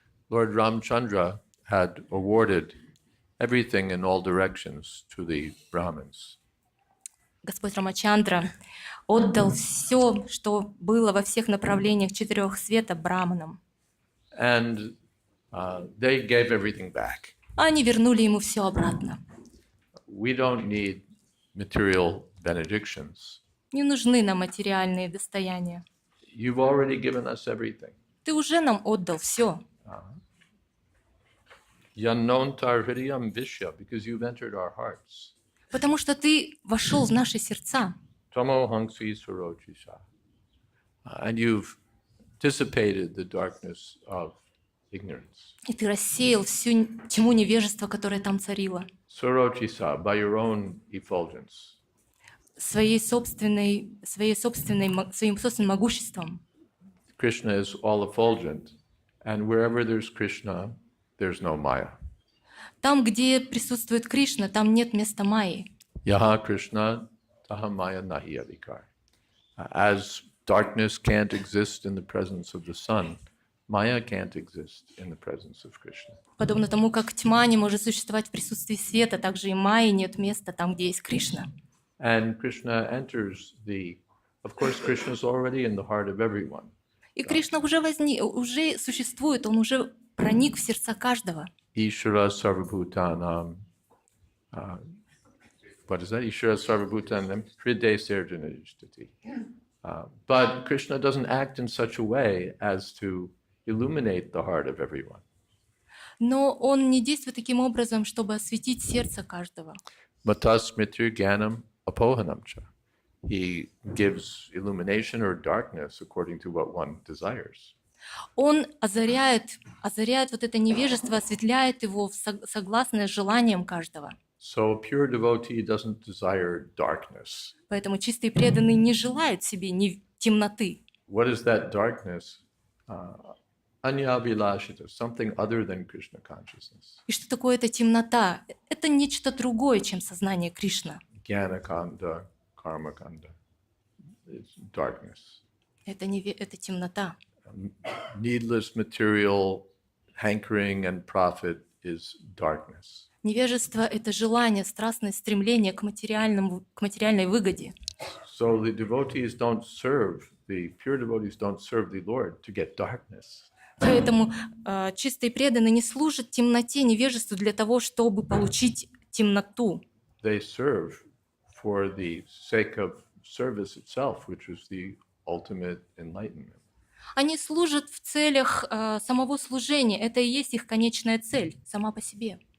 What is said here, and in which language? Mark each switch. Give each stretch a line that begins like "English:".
English: Lord Ramchandra had awarded everything in all directions to the Brahmins.
Russian: Господь Рамачандра отдал все, что было во всех направлениях четырех света браманам.
English: And they gave everything back.
Russian: Они вернули ему все обратно.
English: We don't need material benedictions.
Russian: Не нужны нам материальные достояния.
English: You've already given us everything.
Russian: Ты уже нам отдал все.
Sanskrit: Yanontar hridayam vishya,
English: because you've entered our hearts.
Russian: Потому что ты вошел в наши сердца.
Sanskrit: Tamo hangsi sarojisha.
English: And you've dissipated the darkness of ignorance.
Russian: И ты рассеял всю тьму невежества, которая там царила.
English: Sarojisa, by your own effulgence.
Russian: Своим собственным могуществом.
English: Krishna is all effulgent, and wherever there's Krishna, there's no Maya.
Russian: Там, где присутствует Кришна, там нет места Майи.
Bangla: Yaha Krishna, taha Maya nahi adhikar.
English: As darkness can't exist in the presence of the sun, Maya can't exist in the presence of Krishna.
Russian: Подобно тому, как тьма не может существовать в присутствии света, так же и Майи нет места там, где есть Кришна.
English: And Krishna enters of course, Krishna is already in the heart of everyone.
Russian: И Кришна уже существует, он уже проник в сердца каждого.
Sanskrit: Ishvara sarvabhutanam.
English: What is that?
Sanskrit: Ishvara sarvabhutanam hriday serjanajistati.
English: But Krishna doesn't act in such a way as to illuminate the heart of everyone.
Russian: Но он не действует таким образом, чтобы осветить сердце каждого.
Sanskrit: Matas mitir gyanam apohanamcha.
English: He gives illumination or darkness according to what one desires.
Russian: Он озаряет вот это невежество, осветляет его согласно желаниям каждого.
English: So a pure devotee doesn't desire darkness.
Russian: Поэтому чистые преданные не желают себе темноты.
English: What is that darkness? Anyabhilashita, something other than Krishna consciousness.
Russian: И что такое эта темнота? Это нечто другое, чем сознание Кришна.
English: Jnanakanda, karmakanda. It's darkness.
Russian: Это темнота.
English: Needless material hankering and profit is darkness.
Russian: Невежество — это желание, страстное стремление к материальной выгоде.
English: So the pure devotees don't serve the Lord to get darkness.
Russian: Поэтому чистые преданные не служат темноте, невежеству для того, чтобы получить темноту.
English: They serve for the sake of service itself, which is the ultimate enlightenment.
Russian: Они служат в целях самого служения. Это и есть их конечная цель, сама по себе.